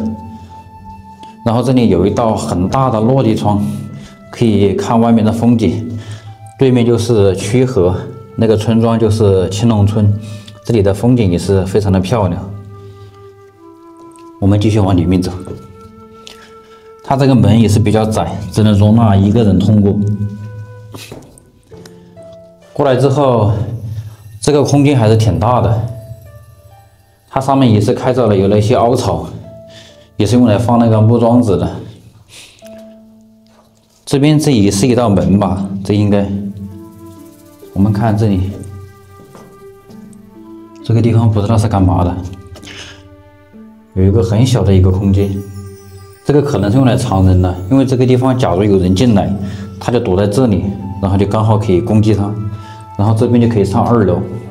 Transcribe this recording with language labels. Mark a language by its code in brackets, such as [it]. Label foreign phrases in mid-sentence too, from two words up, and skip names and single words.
[zh] 然後這裡有一道很大的落地窗，可以看外面的風景。對面就是曲河，那個村莊就是青龍村，這裡的風景也是非常的漂亮。我們繼續往裡面走，它這個門也是比較窄，只能容納1個人通過。過來之後，這個空間還是挺大的，它上面也是開鑿了有那些凹槽，也是用來放那個木樁子的。這邊這也是一道門吧，這應該。我們看這裡，這個地方不知道是幹嘛的，有一個很小的一個空間，這個可能是用來藏人的，因為這個地方假如有人進來，他就躲在這裡，然後就剛好可以攻擊他，然後這邊就可以上2樓。